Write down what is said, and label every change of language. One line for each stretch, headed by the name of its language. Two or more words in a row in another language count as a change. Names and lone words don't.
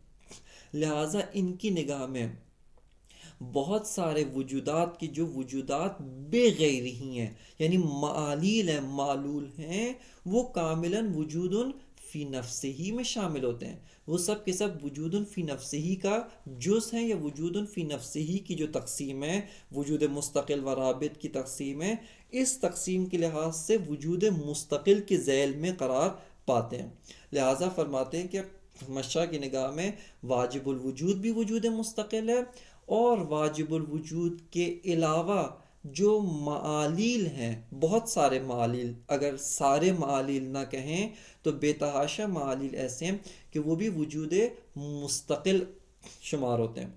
Urdu: لہٰذا ان کی نگاہ میں بہت سارے وجودات کی جو وجودات بے غیر ہی ہیں، یعنی معالیل ہیں، معلول ہیں، وہ کاملا وجود فی نفسہ ہی میں شامل ہوتے ہیں، وہ سب کے سب وجود فی نفسہ ہی کا جز ہیں، یا وجود فی نفسہ ہی کی جو تقسیم ہے، وجود مستقل و رابط کی تقسیم ہے، اس تقسیم کے لحاظ سے وجود مستقل کے ذیل میں قرار پاتے ہیں۔ لہٰذا فرماتے ہیں کہ مشا کی نگاہ میں واجب الوجود بھی وجود مستقل ہے، اور واجب الوجود کے علاوہ جو معالیل ہیں، بہت سارے معالیل، اگر سارے معالیل نہ کہیں تو بے تحاشا معالیل ایسے ہیں کہ وہ بھی وجود مستقل شمار ہوتے ہیں۔